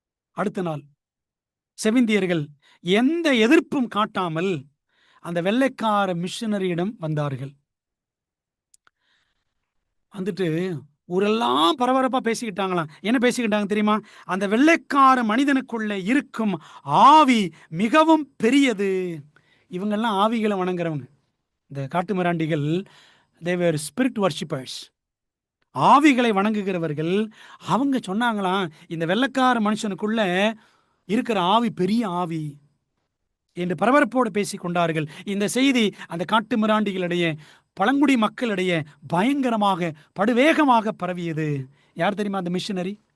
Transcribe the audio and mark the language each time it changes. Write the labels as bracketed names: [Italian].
[Tamil] அடுத்த நாள் செவிந்தியர்கள் எந்த எதிர்ப்பும் காட்டாமல் அந்த வெள்ளைக்கார மிஷனரியிடம் வந்தார்கள். வந்துட்டு ஊரெல்லாம் பரபரப்பா பேசிக்கிட்டாங்களாம். என்ன பேசிக்கிட்டாங்க தெரியுமா? அந்த வெள்ளைக்கார மனிதனுக்குள்ள இருக்கும் ஆவி மிகவும் பெரியது. இவங்கெல்லாம் ஆவிகளை வணங்குறவங்க. இந்த காட்டு மிராண்டிகள், [English] they were spirit worshippers. [Tamil] ஆவிகளை வணங்குகிறவர்கள். அவங்க சொன்னாங்களாம், இந்த வெள்ளைக்கார மனுஷனுக்குள்ள இருக்கிற ஆவி பெரிய ஆவி என்று பரபரப்போடு பேசிக் கொண்டார்கள். இந்த செய்தி அந்த காட்டு மிராண்டிகளிடையே, பழங்குடி மக்களிடையே பயங்கரமாக படுவேகமாக பரவியது. யார் தெரியுமா அந்த மிஷனரி?